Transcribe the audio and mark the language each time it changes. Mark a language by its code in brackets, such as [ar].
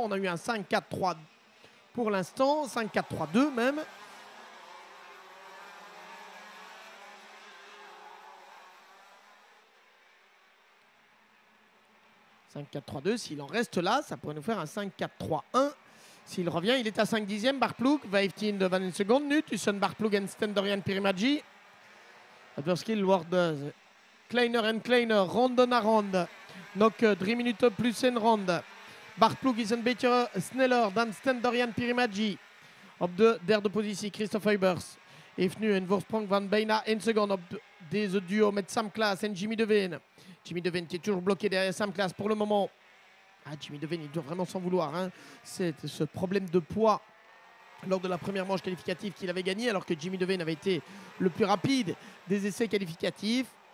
[fr] On a eu un 5-4-3 pour l'instant, 5-4-3-2 même. « 5-4-3-2 », s'il en reste là, ça pourrait nous faire un 5-4-3-1. S'il revient, il est à 5 dixièmes. [nl] Bart Ploeg, 15 van een seconde nu tussen Bart Ploeg en Sten-Dorian Pirimadji. Het verschil wordt kleiner en kleiner, ronde na ronde. Nog 3 minuten plus een ronde. Bart Ploeg is een beetje sneller dan Sten-Dorian Pirimadji. Op de 3e positie, Christophe Huybers heeft nu een voorsprong van bijna 1 seconde op deze duo met Sam Claas en Jimmy Devane. [fr] Jimmy Devane qui est toujours bloqué derrière Sam Claas pour le moment. Jimmy Devane, il doit vraiment s'en vouloir. C'est ce problème de poids lors de la première manche qualificative qu'il avait gagné, alors que Jimmy Devane avait été le plus rapide des essais qualificatifs.